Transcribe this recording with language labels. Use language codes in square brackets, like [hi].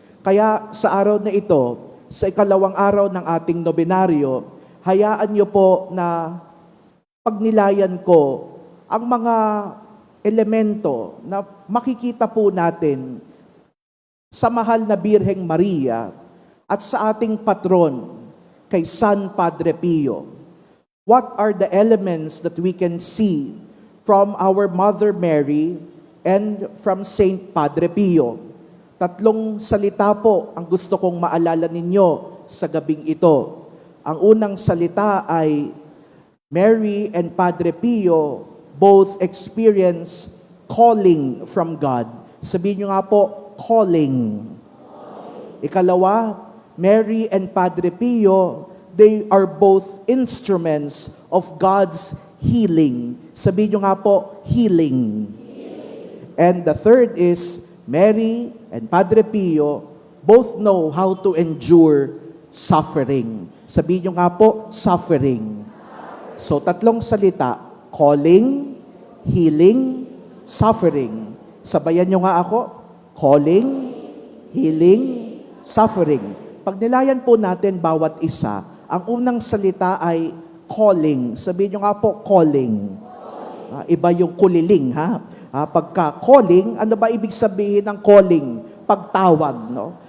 [tl] Kaya sa araw na ito, sa ikalawang araw ng ating nobenaryo, hayaan niyo po na pagnilayan ko ang mga elemento na makikita po natin sa mahal na Birheng Maria at sa ating patron, kay San Padre Pio. [en] What are the elements that we can see from our Mother Mary and from Saint Padre Pio? [tl] 3 salita po ang gusto kong maalala ninyo sa gabing ito. Ang unang salita ay [en] Mary and Padre Pio both experience calling from God. [tl] Sabihin nyo nga po, calling. [en] Ikalawa, Mary and Padre Pio, they are both instruments of God's healing. [tl] Sabihin nyo nga po, [en] healing. And the third is, Mary and Padre Pio both know how to endure suffering. [tl] Sabihin nyo nga po, suffering. So, 3 salita, calling, healing, suffering. Sabayan nyo nga ako, calling, healing, suffering. Pag nilayan po natin bawat isa, ang unang salita ay calling. Sabihin nyo nga po, calling. Iba yung kuliling, ha? Pagka calling, ano ba ibig sabihin ng calling? Pagtawag, no?